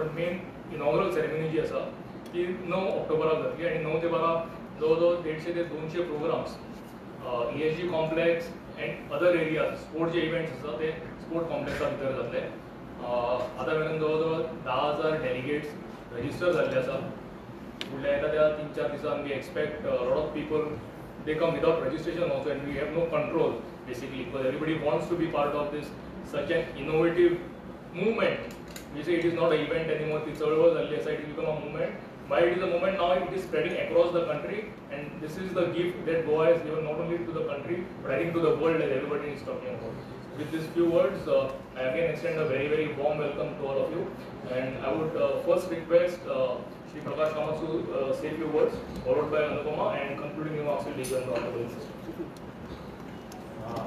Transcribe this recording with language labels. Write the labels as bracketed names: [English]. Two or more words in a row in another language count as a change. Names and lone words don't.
[English] But main inaugural ceremony [Konkani] जी आसा ती 9 ऑक्टोबराक जातली आनी 9 ते 12 जवळ 150 ते 200 [English] programs ESG complex and other areas sport [Konkani] जे इव्हेंट्स आसा ते [English] sport complex [Konkani] भितर जातले. आतां मेरेन जवळ 10,000 [English] delegates register [Konkani] जाल्ले आसा. फुडल्या येता त्या 3-4 दिसान [English] we expect lot of people they come without registration also and we have no control basically because everybody wants to be part of this such an innovative movement. We say it is not a event anymore. [Konkani] ती चळवळ जाल्ली आसा. [English] It is become a movement. But it is a movement now, it is spreading across the country, and this is the gift that Goa has given not only to the country but I think to the world, as everybody is talking about. With these few words, I again extend a very warm welcome to all of you, and I would first request Shri Prakash Kamath to say a few words, followed by Anupama, and concluding remarks will be given to Honorable Minister.